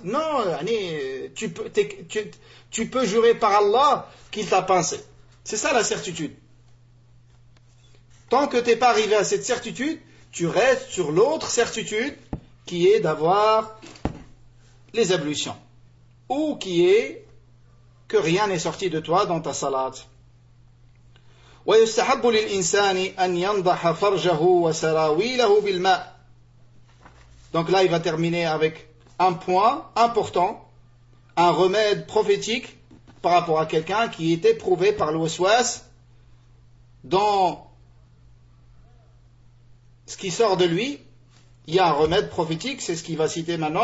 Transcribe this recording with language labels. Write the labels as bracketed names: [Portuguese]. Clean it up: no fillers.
[French] Non, allez, tu peux jurer par Allah qu'il t'a pincé. C'est ça la certitude. Tant que t'es pas arrivé à cette certitude, tu restes sur l'autre certitude qui est d'avoir les ablutions. Ou qui est que rien n'est sorti de toi dans ta salat. [Arabic] ويستحب للإنسان أن ينضح فرجه وسراويله بالماء. [French] Donc là, il va terminer avec un point important, un remède prophétique. par rapport à quelqu'un qui était prouvé par le waswas dans ce qui sort de lui. Il y a un remède prophétique, c'est ce qu'il va citer maintenant.